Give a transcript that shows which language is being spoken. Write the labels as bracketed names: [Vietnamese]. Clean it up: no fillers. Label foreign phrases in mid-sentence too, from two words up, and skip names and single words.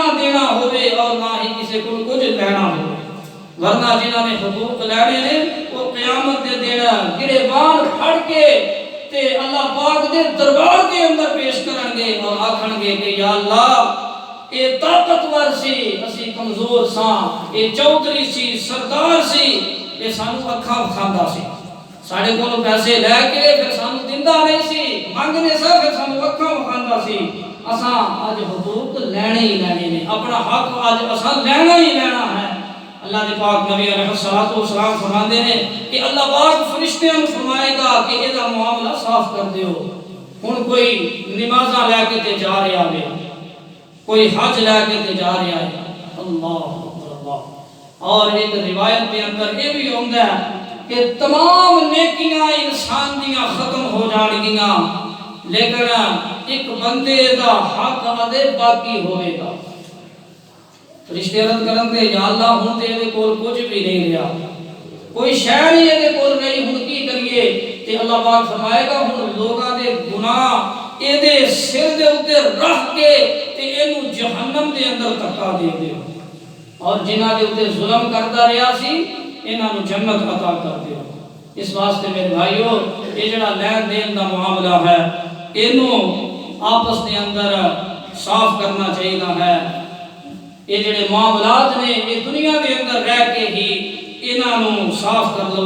[Punjabi] دینا ہوئے اور نہ ہی کسی کو کچھ لینا ہوئے، ورنہ جنہوں نے حقوق لینے نے وہ قیامت دے دینا گریبان پھڑ کے تے اللہ پاک دے دربار کے اندر پیش کرن گے اور آکھن گے کہ یا اللہ اے طاقتور سی، اسی کمزور ساں، اے چودھری سی، سردار سی، اے سانو اکھاں کھاندا سی، ساڑھے کولو پیسے لے کے پھر سانو دیندا نہیں سی، مانگنے سا پھر سانو اکھاں کھاندا سی۔ اساں آج حقوق لینے ہی لینے نے، اپنا حق آج اساں لینا ہی لینا ہے۔ اللہ دے پاک نبی علیہ السلام فرماندے نے کہ اللہ پاک فرشتیاں نوں فرمائے گا کہ اے دا معاملہ صاف کر دیو۔ ہن کوئی نمازاں لے کے تے جا رہا ہے، کوئی حج لے کے تے جا رہا ہے، اللہ اللہ۔ اور ایک روایت کے اندر یہ بھی ہوندا ہے کہ تمام نیکیاں انسان دیاں ختم ہو جان گیاں لیکن ایک بندے دا حق ادے باقی ہوئے گا. فرشتے عرض کرن تے یا اللہ ہن تے دے کول کچھ بھی نہیں رہیا, کوئی شے نہیں دے کول نہیں, ہن کی کریے؟ تے اللہ پاک فرمائے گا ہن لوگاں دے گناہ اے دے سر دے اوتے رکھ کے تے اینو جہنم دے اندر دھکا دے دیو, اور جنہاں دے اوتے ظلم کردا رہیا سی انہاں نو جنت عطا کر دیو. اس واسطے میرے بھائیو یہ جڑا لین دین دا معاملہ ہے اینو آپس دے اندر صاف کرنا چاہیے ہے. یہ جڑے معاملات نے یہ دنیا دے اندر رہ کے ہی انہاں نو صاف کر لو.